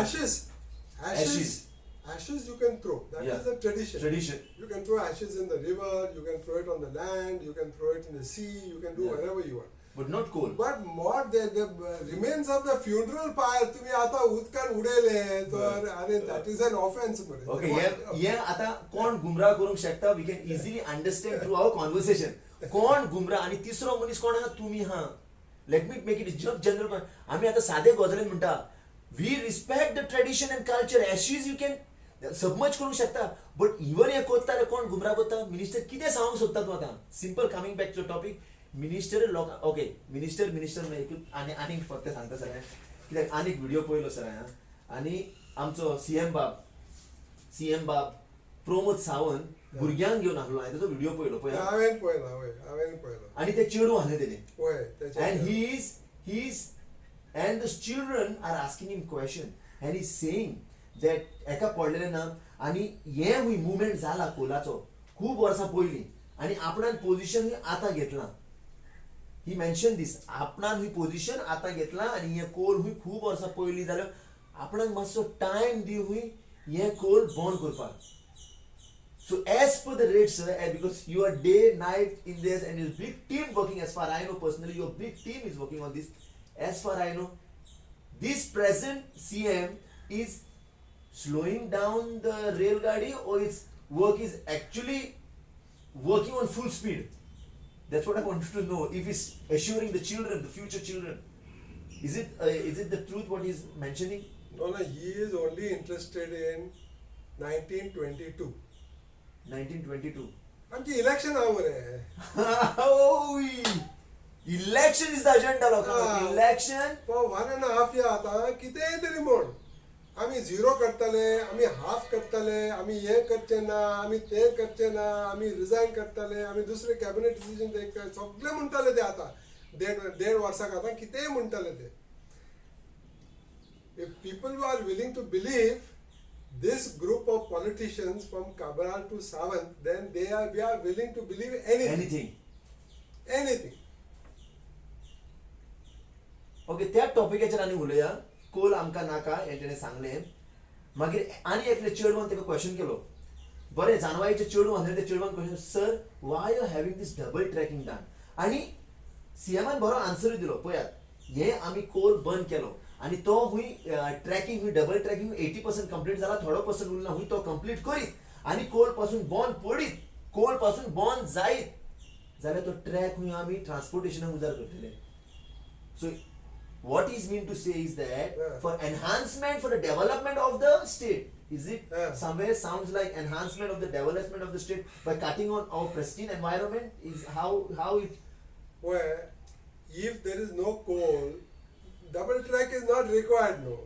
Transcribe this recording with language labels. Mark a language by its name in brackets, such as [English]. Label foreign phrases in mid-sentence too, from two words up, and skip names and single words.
[English] ashes you can throw. That is a tradition. You can throw ashes in the river, you can throw it on the land, you can throw it in the sea, you can do whatever you want. But not coal. But more the remains of the funeral pyre [Konkani] तुम्ही आता उदकान उडयले तर अरे [English] that is an offense. [Konkani] Okay, हे आता कोण गुमराह करूंक शकता, [English] we can easily understand through our conversation. [Konkani] कोण गुमराह आनी तिसरो मनीस कोण आहा? तुमी हा. [English] Let me make it general. [Konkani] आमी आता सादे गजालीन म्हणटा, [English] we respect the tradition and culture. Ashes you can [Konkani] सबमर्ज करूंक शकता, [English] but even [Konkani] हे कोत्ता रे कोण गुमराह कोत्ता? मिनिस्टर कितें सांगूंक सोदता तूं आतां? [English] simple coming back to topic. [Konkani] मिनिस्टर लोकांक ओके, मिनिस्टर आनी फक्त सांगता सर कित्याक आनीक व्हिडिओ पळयलो सर हांवें. आनी आमचो सीएम बाब प्रमोद सावंत भुरग्यांक घेवन आसलो. हांवें ताचो व्हिडिओ पळयलो पळय. हांवें पळयलो. आनी ते चेडूं आसलें तेणें. पळय. [English] And he's and the children are asking him question and he's saying that [Konkani] एका पडलेलें ना. आनी हे मूवमेंट जाला कोलाचो खूब वर्सां पयलीं. आणि आपणान पोझिशन ही आता घेतला. [English] he mention this [Konkani] आपणान ही पोझिशन आता घेतला आणि हे कोल हुई खूप वर्सां पयलीं जालो. आपणाक मातसो टायम दी हुई हे कोल बंद करपाक. [English] So as per the rates, sir, and because you are day, night in this, and your big team working, as far I know personally, your big team is working on this. As far I know, this present CM is slowing down the rail gadi, or its work is actually working on full speed. That's what I wanted to know. If it's assuring the children, the future children, is it the truth what he's mentioning? No, he is only interested in 1922. 1922. [Konkani] आमची इलेक्शन हा मरे. [English] Oh, election is the agenda, लोकांक. Election. For 1.5 years [Konkani] आता कितेंय तरी म्हण. आमी झिरो करतले, आमी हाफ करतले, आमी हे करचे ना, आमी ते करचे ना, आमी रिजायन करतले, आमी दुसरे [English] cabinet decision [Konkani] ते सगळे म्हणटाले ते आता. देड वर्साक आता कितेंय म्हणटाले ते. [English] If people are willing to believe this group of politicians from Cabral to Sawant, then we are willing to believe anything. [Konkani] ओके, त्या टॉपिकाचेर आनी उलया. कोल आमकां नाका हें तेणें सांगलें. मागीर आनी एकले चेडवान ताका क्वेश्चन केलो. बरें, जानवाईचे चेडवान ते चेडवान क्वेश्चन, [English] sir why you having this double tracking done. [Konkani] आनी सीएमान बरो आन्सरूय दिलो. पळयात, हे आमी कोल बंद केलो आणि तो हुई ट्रॅकिंग हुई [English] double tracking [Konkani] 80% कंप्लीट जाला. थोडो पर्सेंट उरला हुई तो कंप्लीट करीत आणि कोल पासून बॉन्ड पडीत, कोल पासून बॉन्ड जायत जाल्यार तो ट्रॅक हुई आमी ट्रान्सपोर्टेशनाक उजार करतले. [English] सो what is mean to say is that for enhancement, for the development of the state, is it somewhere sounds like enhancement of the development of the state by cutting on our pristine environment, is how it. Well, if there is no coal, double track is not required, no.